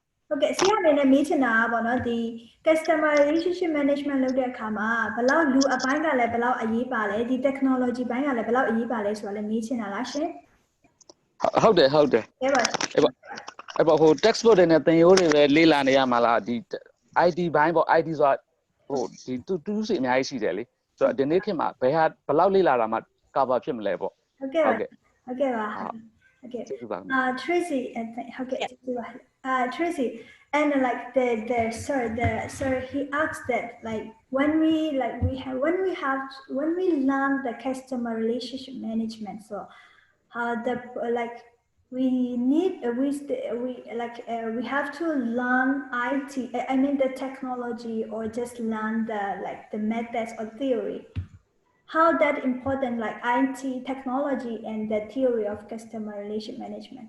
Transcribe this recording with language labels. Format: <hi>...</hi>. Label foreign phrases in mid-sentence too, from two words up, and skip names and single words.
<my>ဟုတ်ကဲ့ဆရာအနေနဲ့မေးချင်တာပေါ့နော်ဒီ</my> <en>customer relationship management</en> <my>လုပ်တဲ့အခါမှာဘယ်လောက်လူအပိုင်းကလည်းဘယ်လောက်အရေးပါလဲဒီ technology ဘိုင်းကလည်းဘယ်လောက်အရေးပါလဲဆိုတာလည်းမေးချင်တာလားရှင် ဟုတ်တယ်ဟုတ်ပါဟို textbook တွေနဲ့သင်ရိုးတွေပဲလေ့လာနေရမှာလားဒီ IT ဘိုင်းပေါ့ IT ဆိုတာဟိုဒီတူးစီအများကြီးရှိတယ်လေဆိုတော့ဒီနေ့ခေတ်မှာဘယ်လောက်လေ့လာတာမှ cover ဖြစ်မလဲပေါ့</my> <en>ဟုတ်ကဲ့ပါ Tracy Tracy and like the sir he asked that like when we learn the customer relationship management so the like we have to learn IT I mean the technology or just learn the methods or theory how that important like IT technology and the theory of customer relationship management</en>